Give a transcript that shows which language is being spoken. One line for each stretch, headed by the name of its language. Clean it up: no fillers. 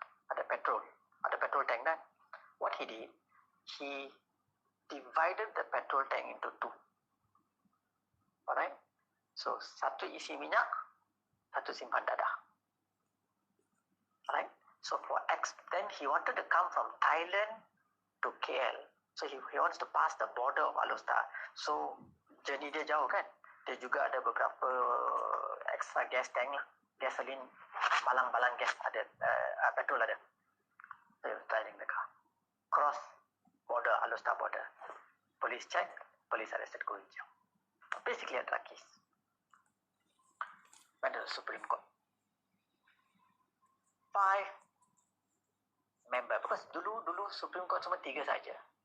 Malay: Ada petrol tank kan.
English: What he did, he divided the petrol tank into two. Alright?
Malay: So, satu isi minyak, satu simpan dadah. Alright?
English: So, then he wanted to come from Thailand to KL. So, he wants to pass the border of Alostar.
Malay: So, journey dia jauh kan? Dia juga ada beberapa extra gas tank lah. Gasoline, balang-balang gas ada, petrol ada.
English: So, he was driving the car. Cross border, Alostar border. Police check, police arrested Hu Hijau. Basically a drug case. Went to the Supreme Court. 5 member, because
Malay: dulu Supreme Court cuma 3 saja.